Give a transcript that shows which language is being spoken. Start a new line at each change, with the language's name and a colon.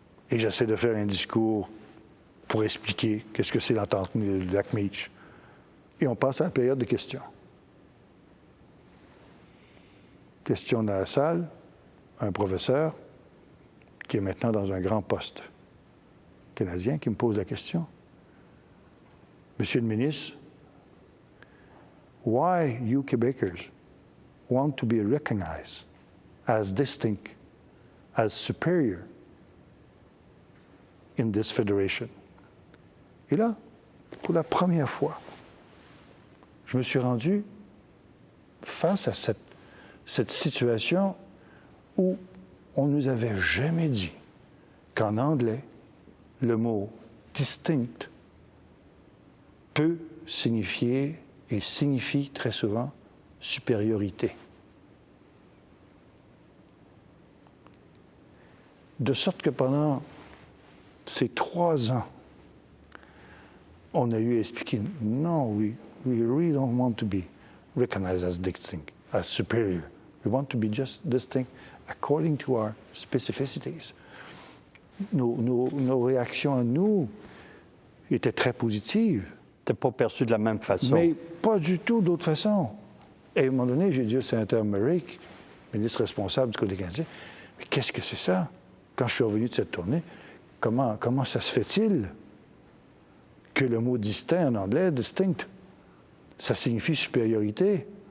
French: Et j'essaie de faire un discours pour expliquer qu'est-ce que c'est l'entente du Lac-Meech. Et on passe à la période de questions. Question dans la salle, un professeur qui est maintenant dans un grand poste canadien qui me pose la question. Monsieur le ministre,
English: why you Quebecers want to be recognized as distinct, as superior in this federation?
French: Et là, pour la première fois, je me suis rendu face à cette situation où on ne nous avait jamais dit qu'en anglais, le mot distinct peut signifier et signifie très souvent supériorité. De sorte que pendant ces 3 ans, on a eu à expliquer, non,
English: we really don't want to be recognized as distinct, as superior. We want to be just distinct according to our specificities.
French: Nos réactions à nous étaient très positives. C'était pas perçu de la même façon. Mais pas du tout d'autre façon. Et à un moment donné, j'ai dit au sénateur Murray, ministre responsable du Côté canadien, mais qu'est-ce que c'est ça? Quand je suis revenu de cette tournée, comment ça se fait-il que le mot distinct en anglais, distinct, ça signifie supériorité?